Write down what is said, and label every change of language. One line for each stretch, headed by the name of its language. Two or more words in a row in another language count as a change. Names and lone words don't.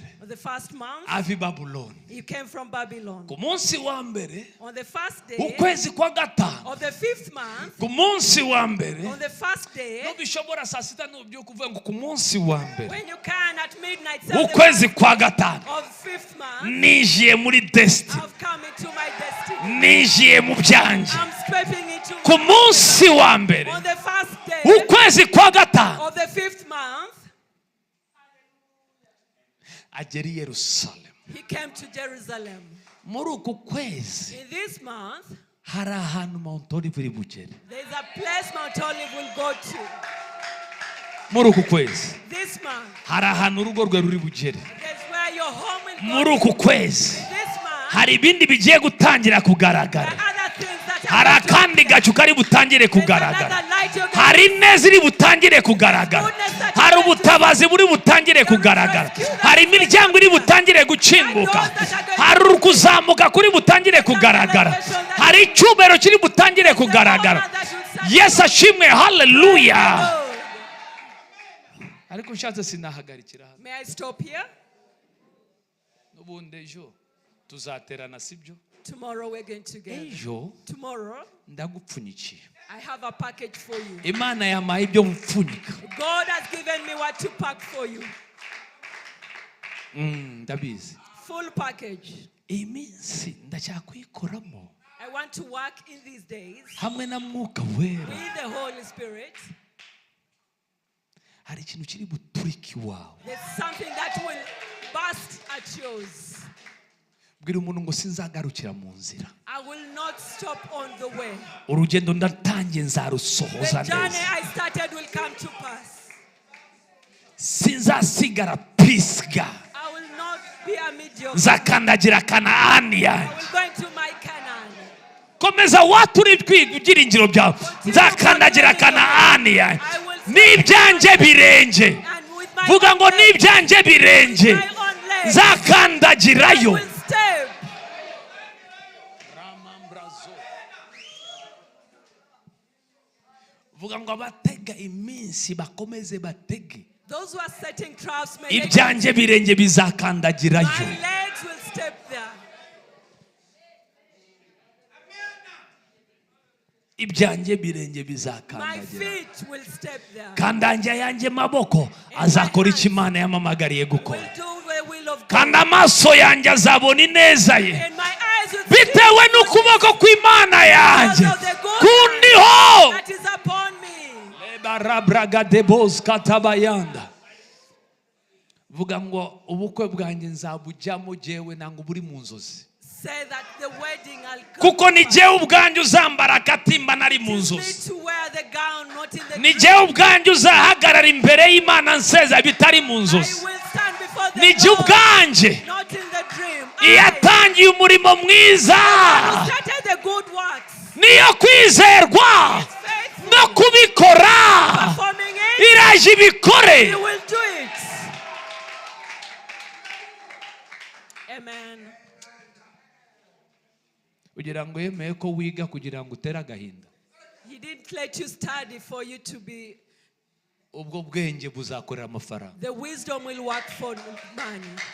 English: on the first month.
Kinyarwanda: ava i Babuloni.
English: He came from Babylon.
Kinyarwanda: Ku munsi wa mbere
English: On the first day
Kinyarwanda: ukwezi kwa gatanu.
English: of the fifth month,
Kinyarwanda: Ku munsi wa mbere
English: on the first day,
Kinyarwanda: nubishobora saa sita nubyuka uvuga ngo ku munsi wa mbere
English: when you can at midnight, say the
Kinyarwanda: ukwezi kwa gatanu
English: of fifth month,
Kinyarwanda: nijiye muri destiny,
English: I've come into my destiny.
Kinyarwanda: nijiye mu byanjye.
English: I'm stepping into
Kinyarwanda: Ku munsi wa mbere
English: on the first day
Kinyarwanda: ukwezi kwa gatanu
English: of the fifth month,
Kinyarwanda: agera i Yerusalemu.
English: he came to Jerusalem.
Kinyarwanda: Muri uku kwezi
English: In this month,
Kinyarwanda: hari ahantu Mount Olive iri bugere.
English: there is a place Mount Olive will go to.
Kinyarwanda: Muri uku kwezi
English: This month,
Kinyarwanda: hari ahantu urugo rwe ruri bugere.
English: that's where your home will go.
Kinyarwanda: Muri uku kwezi
English: This month,
Kinyarwanda: hari ibindi bigiye gutangira
English: there
Kinyarwanda: kugaragara.
English: are other things that
Kinyarwanda: Hari
English: are going to
Kinyarwanda: akandi
English: happen.
Kinyarwanda: gacu kari butangire
English: There's
Kinyarwanda: kugaragara.
English: another light you're going
Kinyarwanda: Hari ineza iri butangire kugaragara. Hari ubutabazi buri butangire kugaragara. Hari imiryango iri butangire gukinguka. Hari ukuzamuka kuri butangire kugaragara. Hari icyubahiro kiri butangire kugaragara. Yesu ashimwe, haleluya. Ariko nshatse sinahagarikira hano.
English: May I stop here?
Kinyarwanda: N'ubundi ejo tuzaterana sibyo?
English: Tomorrow we're going together.
Kinyarwanda: Ejo
English: Tomorrow,
Kinyarwanda: ndagupfunyikiye.
English: I have a package for you.
Kinyarwanda: Imana yamaye ibyo mpfunyika.
English: God has given me what to pack for you.
Kinyarwanda: Ndabizi.
English: Full package.
Kinyarwanda: Iyi minsi ndacyakuyikoramo
English: I want to work in these days
Kinyarwanda: hamwe na Mwuka Wera.
English: with the Holy Spirit.
Kinyarwanda: Hari ikintu kiri buturika iwawe.
English: There's something that will burst at yours.
Kinyarwanda: Bwira umuntu ngo sinzagarukira mu nzira.
English: I will not stop on the way.
Kinyarwanda: Urugendo ndatangiye nzarusohoza
English: The journey
Kinyarwanda: neza.
English: I started will come to pass.
Kinyarwanda: Sinzasigara pisga.
English: I will not be a mediocre.
Kinyarwanda: Nzakandagira Kanaani
English: I
Kinyarwanda: yanjye.
English: will go into my Canaan.
Kinyarwanda: Komeza waturi ibyiringiro byawe. Nzakandagira Kanaani yanjye. N'ibyanjye birenge.
English: And with my
Kinyarwanda: Vuga ngo
English: own legs,
Kinyarwanda: n'ibyanjye birenge.
English: my own legs,
Kinyarwanda: Nzakandagirayo.
English: I will step.
Kinyarwanda: Vuga ngo abatega iminsi bakomeze batege.
English: Those who are setting traps may let
Kinyarwanda: Ibyanjye birenge
English: my
Kinyarwanda: bizakandagirayo.
English: legs will step there.
Kinyarwanda: Ibyanjye birenge
English: My
Kinyarwanda: bizakandagira.
English: feet will step there.
Kinyarwanda: Kandanjye yanjye maboko azakora icyo Imana yamamagariye gukora.
English: Will do the will of
Kinyarwanda: Kandi
English: God.
Kinyarwanda: amaso yanjye azabona ineza ye.
English: And my eyes will
Kinyarwanda: Bitewe
English: see
Kinyarwanda: n'ukuboko kw'Imana yanjye
English: because of the good
Kinyarwanda: kundiho.
English: that is upon me.
Kinyarwanda: Katabayanda. Vuga ngo ubukwe bwanjye nzabujyamo jewe nanga buri mu nzozi.
English: Say that the wedding I'll come.
Kinyarwanda: Kuko ni jewe ubwanjye uzambara akatimba nari mu
English: Me
Kinyarwanda: nzozi.
English: to wear the gown, not in the
Kinyarwanda: Ni
English: dream.
Kinyarwanda: jewe ubwanjye uzahagarara imbere y'Imana nseza bitari mu
English: I
Kinyarwanda: nzozi.
English: will stand before the
Kinyarwanda: Ni jewe
English: Lord,
Kinyarwanda: ubwanjye
English: not in the dream.
Kinyarwanda: yatangiye umurimo mwiza.
English: I started the good works.
Kinyarwanda: Niyo kwizerwa
English: Faithful.
Kinyarwanda: no kubikora.
English: Performing it,
Kinyarwanda: Iraje ibikore.
English: you will do it. Amen.
Kinyarwanda: Kugira ngo yemeye ko wiga kugira ngo utere agahinda.
English: He didn't let you study for you to be.
Kinyarwanda: Ubwo bwenge buzakorera amafaranga.
English: The wisdom will work for money.